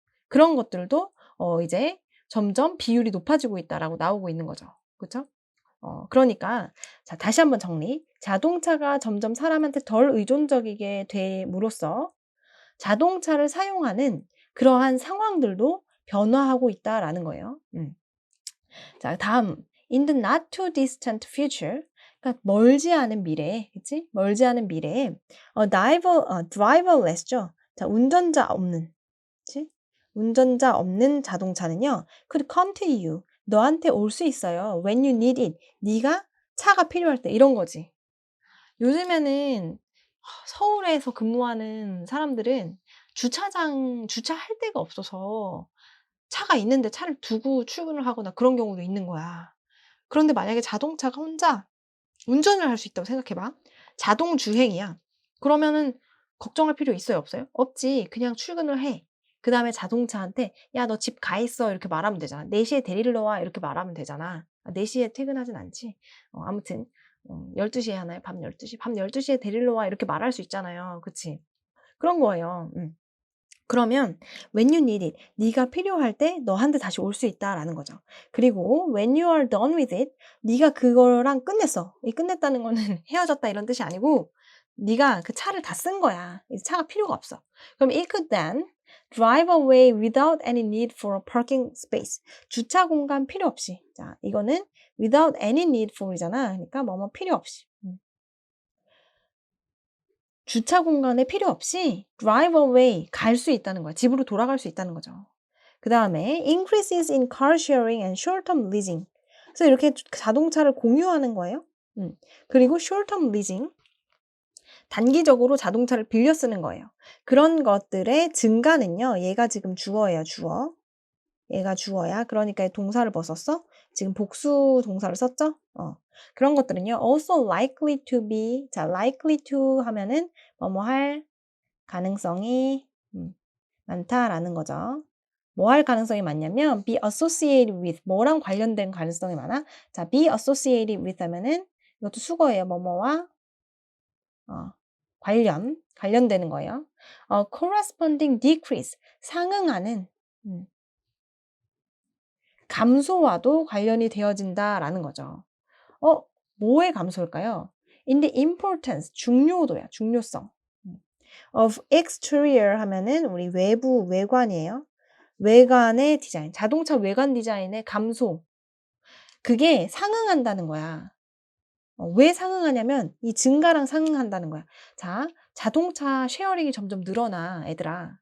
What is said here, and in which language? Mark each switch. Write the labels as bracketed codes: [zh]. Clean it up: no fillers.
[ko] 그런 것들도 이제 점점 비율이 높아지고 있다라고 나오고 있는 거죠. 그쵸? 그러니까 자, 다시 한번 정리. 자동차가 점점 사람한테 덜 의존적이게 됨으로써 자동차를 사용하는 그러한 상황들도 변화하고 있다라는 거예요. 자, 다음. [en] In the not too distant future. [ko] 그러니까 멀지 않은 미래에, 그치? 멀지 않은 미래에, driverless죠. 자, 운전자 없는, 그치? 운전자 없는 자동차는요, [en] could come to you. [ko] 너한테 올 수 있어요. [en] When you need it. [ko] 네가 차가 필요할 때, 이런 거지. 요즘에는 서울에서 근무하는 사람들은 주차할 데가 없어서 차가 있는데 차를 두고 출근을 하거나 그런 경우도 있는 거야. 그런데 만약에 자동차가 혼자 운전을 할 수 있다고 생각해 봐. 자동 주행이야. 그러면은 걱정할 필요 있어요, 없어요? 없지. 그냥 출근을 해. 그다음에 자동차한테 "야, 너 집 가 있어." 이렇게 말하면 되잖아. "4 시에 데리러 와." 이렇게 말하면 되잖아. 4 시에 퇴근하진 않지. 아무튼 12 시에 하나요? 밤 12 시? "밤 12 시에 데리러 와." 이렇게 말할 수 있잖아요. 그치? 그런 거예요. 그러면 [en] when you need it, [ko] 네가 필요할 때 너한테 다시 올 수 있다라는 거죠. 그리고 [en] when you are done with it, [ko] 네가 그거랑 끝냈어. 이 끝냈다는 거는 헤어졌다 이런 뜻이 아니고 네가 그 차를 다 쓴 거야. 이제 차가 필요가 없어. 그럼 [en] it could then drive away without any need for a parking space. [ko] 주차 공간 필요 없이. 자, 이거는 [en] without any need for [ko] 이잖아. 그러니까 뭐뭐 필요 없이. 주차 공간에 필요 없이 [en] drive away [ko] 갈 수 있다는 거야. 집으로 돌아갈 수 있다는 거죠. 그 다음에 [en] increases in car sharing and short-term leasing. [ko] 그래서 이렇게 자동차를 공유하는 거예요. 그리고 [en] short-term leasing, [ko] 단기적으로 자동차를 빌려 쓰는 거예요. 그런 것들의 증가는요. 얘가 지금 주어예요. 주어. 얘가 주어야. 그러니까 동사를 뭐 썼어? 지금 복수 동사를 썼죠? 그런 것들은요. [en] also likely to be. [ko] 자, [en] likely to [ko] 하면은 뭐뭐 할 가능성이 많다라는 거죠. 뭐 할 가능성이 많냐면 [en] be associated with. [ko] 뭐랑 관련된 가능성이 많아? 자, [en] be associated with [ko] 하면은 이것도 수거예요. 뭐뭐와 관련되는 거예요. [en] corresponding decrease. [ko] 상응하는 감소와도 관련이 되어진다라는 거죠. 뭐의 감소일까요? [en] In the importance, [ko] 중요도야, 중요성. [en] of exterior [ko] 하면은 우리 외부, 외관이에요. 외관의 디자인, 자동차 외관 디자인의 감소. 그게 상응한다는 거야. 왜 상응하냐면 이 증가랑 상응한다는 거야. 자, 자동차 쉐어링이 점점 늘어나, 애들아.